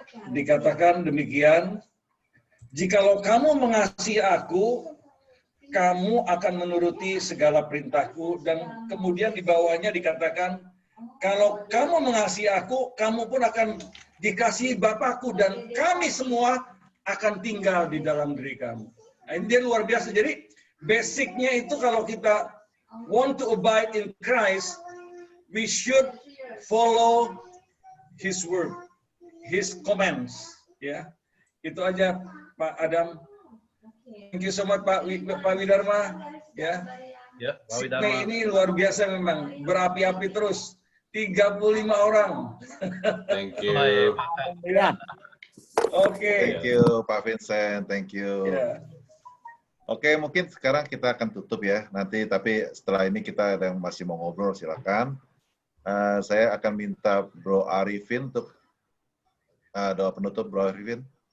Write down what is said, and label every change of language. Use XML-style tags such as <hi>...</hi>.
<id>dikatakan demikian, jikalau kamu mengasihi aku, kamu akan menuruti segala perintahku, dan kemudian di bawahnya dikatakan, kalau kamu mengasihi aku, kamu pun akan dikasihi Bapakku, dan kami semua akan tinggal di dalam diri kamu. Nah, ini dia luar biasa. Jadi basicnya itu kalau kita</id> <en>want to abide in Christ, we should follow His word, His commands.</en> <id>Ya, itu aja</id> <en>Pak Adam. Thank you so much Pak Widarma.</en> <id>Ya, Pak Widarma. Ini luar biasa memang, berapi-api terus. 35 orang.</id> <en>Thank you. Thank you Pak Vincent, thank you.</en> <id>Oke, mungkin sekarang kita akan tutup ya. Nanti tapi setelah ini kita ada yang masih mau ngobrol, silakan. Saya akan minta Bro Arifin untuk doa penutup, Bro Arifin.</id>